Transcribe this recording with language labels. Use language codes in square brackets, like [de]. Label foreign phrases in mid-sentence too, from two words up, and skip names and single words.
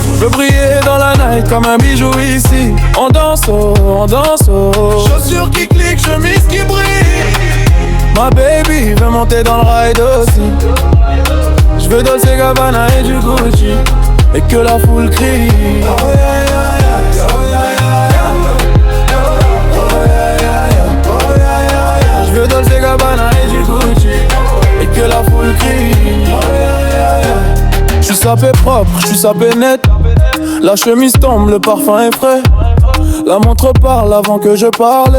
[fr] Je veux briller dans la night comme un bijou ici. On danse, oh, on danse, oh. Chaussures qui cliquent, chemise qui brille. Ma baby veut monter dans le ride aussi. Je veux Dolce Gabbana et du Gucci, et que la foule crie. [en] Oh, yeah, yeah, yeah. Oh, yeah, yeah, yeah. [fr] Je veux Dolce Gabbana et du Gucci, et que la foule crie. J'suis sapé propre, j'suis sapé net. La chemise tombe, le parfum est frais. La montre parle avant que je parle.